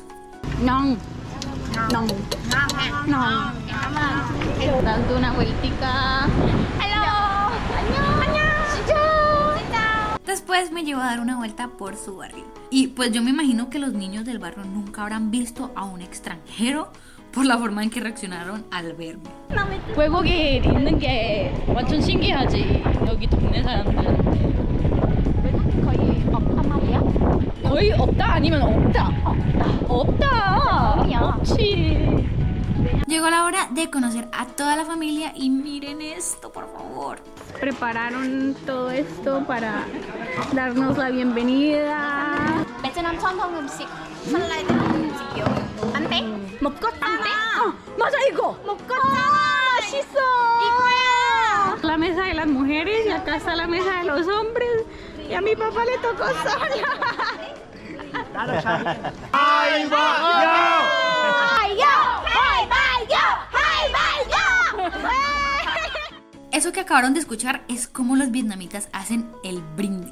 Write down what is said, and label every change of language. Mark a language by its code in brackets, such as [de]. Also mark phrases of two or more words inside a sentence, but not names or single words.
[es] No. Dando una vueltica. Después me llevó a dar una vuelta por su barrio. Y pues yo me imagino que los niños del barrio nunca habrán visto a un extranjero por la forma en que reaccionaron al verme. [ko] 외국에 있는 게 완전 신기하지. 여기 동네 사람들한테. 외국인 거의 없단 말이야? 거의 없다 아니면 없다. 없다. 없지. [es] Llegó la hora de conocer a toda la familia y miren esto, por favor. Prepararon todo esto para darnos la bienvenida. [ko] 베트남 전통 음식 설날 때 먹는 음식이요. 안돼? 먹었잖아. 맞아 이거. 먹었잖아. 맛있어. 이거야. [es] La mesa de las mujeres y acá está la mesa de los hombres y a mi papá le tocó sola. Eso que acabaron de escuchar es como los vietnamitas hacen el brindis.